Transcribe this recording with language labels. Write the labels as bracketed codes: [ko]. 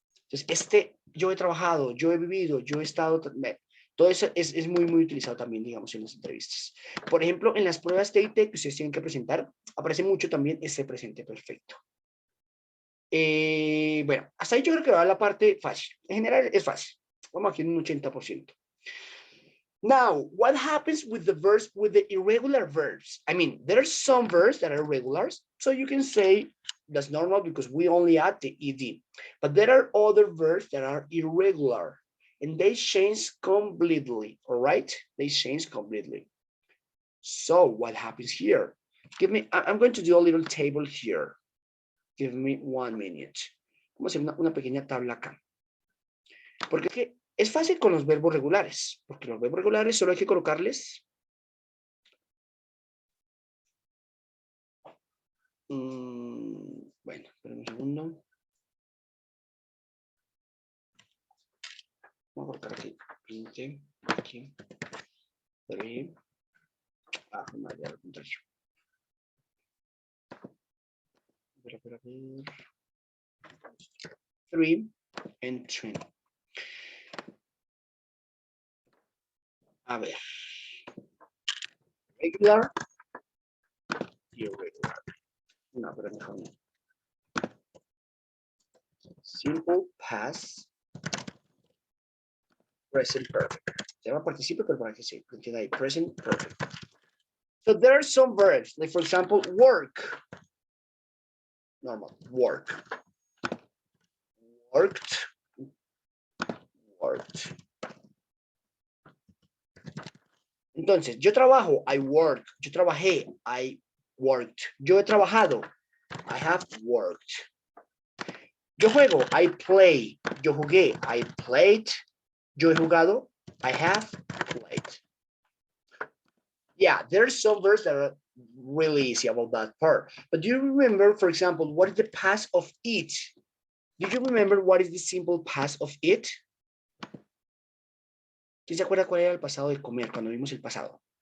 [es] Entonces, yo he trabajado, yo he vivido, yo he estado, todo eso es muy utilizado también, digamos, en las entrevistas. Por ejemplo, en las pruebas TIT que ustedes tienen que presentar, aparece mucho también este presente perfecto. Bueno, hasta ahí yo creo que va la parte fácil. En general es fácil. Vamos aquí en un 80%. [en] Now, what happens with the verbs, with the irregular verbs? I mean, there are some verbs that are regulars, so you can say that's normal because we only add the ed. But there are other verbs that are irregular, and they change completely, all right? They change completely. So what happens here? I'm going to do a little table here. Give me 1 minute. [es] Vamos a hacer una pequeña tabla acá. Porque es fácil con los verbos regulares, porque los verbos regulares solo hay que colocarles Bueno, esperen un segundo. Vamos a colocar aquí. 20, aquí. 3. No, ya lo contrario. A ver. [en] 3 and 3. [es] A ver. Regular. Irregular. No, pero mejor no. [en] Simple past. Present perfect. [es] Se llama participio, pero para que se entienda ahí. [en] Present perfect. So there are some verbs, like for example, work. Normal, work. Worked. Worked. [es] Entonces, yo trabajo, [en] I work. [es] Yo trabajé, [en] I worked. [es] Yo he trabajado, [en] I have worked. [es] Yo juego, [en] I play. [es] Yo jugué, [en] I played. [es] Yo he jugado, [en] I have played. Yeah, there's some verbs that are really easy about that part. But do you remember, for example, what is the past of eat? Do you remember what is the simple past of eat? [es] ¿Quién se acuerda cuál era el pasado de comer cuando vimos el pasado?